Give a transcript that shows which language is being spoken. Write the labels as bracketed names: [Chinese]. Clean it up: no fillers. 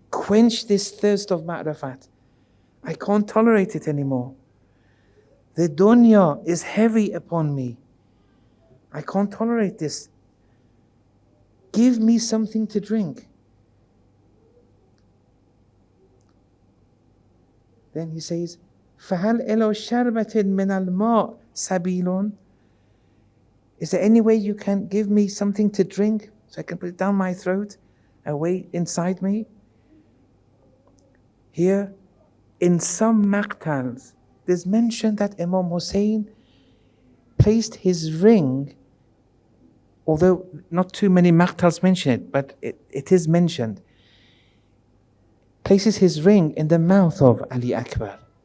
[English] Quench this thirst of ma'rifat. I can't tolerate it anymore. The dunya is heavy upon me. I can't tolerate this. Give me something to drink. Then he says, [Arabic] فَهَلْ إِلَوْ شَرْبَةٍ مِنَ الْمَاءِ سَبِيلٌ. [English] Is there any way you can give me something to drink so I can put it down my throat, away inside me? Here, in some maqtals, there's mentioned that Imam Hussein placed his ring, although not too many maqtals mention it, but it is mentioned, places his ring in the mouth of Ali Akbar.